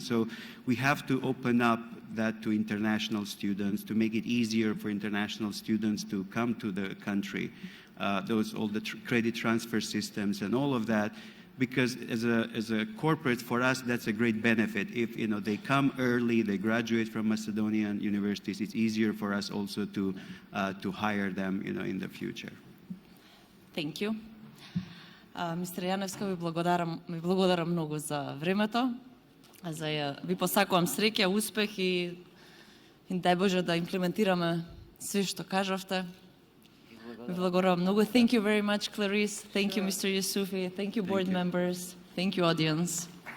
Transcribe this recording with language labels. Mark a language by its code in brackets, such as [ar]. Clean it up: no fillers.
[en] So we have to open up that to international students, to make it easier for international students to come to the country. All the credit transfer systems and all of that. because as a corporate, for us, that's a great benefit. If they come early, they graduate from Macedonian universities, it's easier for us also to hire them in the future. Thank you. [mk] Мистер Janevska, ви благодарам многу за времето. Ви посакувам среќа, успех и дај Боже да имплементираме све што кажавте. Ви благодарам многу. [en] Thank you very much, Clarisse. Thank you, Mr. Jusufi. Thank you, board members. Thank you, audience.